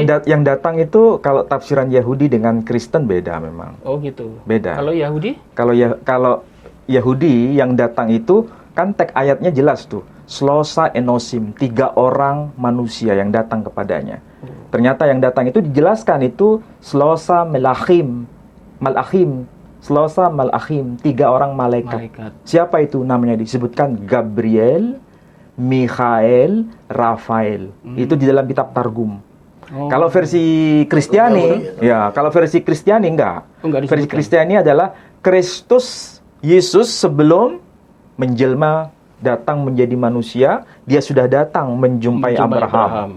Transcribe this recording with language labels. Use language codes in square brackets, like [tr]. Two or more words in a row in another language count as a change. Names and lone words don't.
[id] Dan yang datang itu kalau tafsiran Yahudi dengan Kristen beda memang. Oh gitu. Beda. Kalau Yahudi? Kalau Yahudi yang datang itu kan teks ayatnya jelas tuh. [he] שלושה אנשים, [id] 3 orang manusia yang datang kepadanya. Ternyata yang datang itu dijelaskan itu [he] שלושה מלאכים. שלושה מלאכים, [id] 3 orang malaikat. Siapa itu namanya disebutkan? Gabriel, Mikhael, Rafael. Itu di dalam kitab Targum. Oh. Kalau versi Kristiani, kalau versi Kristiani enggak. Enggak Versi disebutkan. Kristiani adalah Kristus Yesus sebelum menjelma datang menjadi manusia, dia sudah datang menjumpai Abraham.